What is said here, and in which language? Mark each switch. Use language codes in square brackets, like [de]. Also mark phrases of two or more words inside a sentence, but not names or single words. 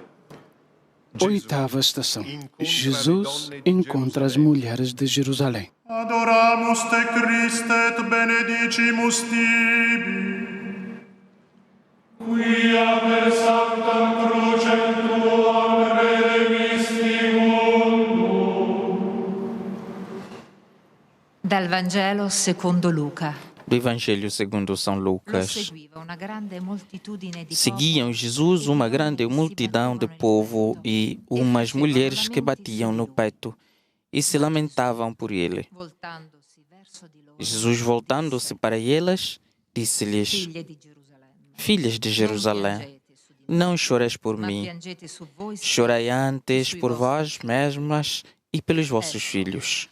[pt] Oitava estação. Jesus encontra as mulheres de Jerusalém. [la] Adoramus te Christe et benedicimus tibi. Quia per sanctam crucem tuam redemisti mundo. [it] Dal Vangelo secondo Luca. [pt] Do Evangelho segundo São Lucas. Seguiam Jesus uma grande multidão de povo e umas mulheres que batiam no peito e se lamentavam por ele. Jesus, voltando-se para elas, disse-lhes: Filhas de Jerusalém, não choreis por mim, chorai antes por vós mesmas e pelos vossos filhos.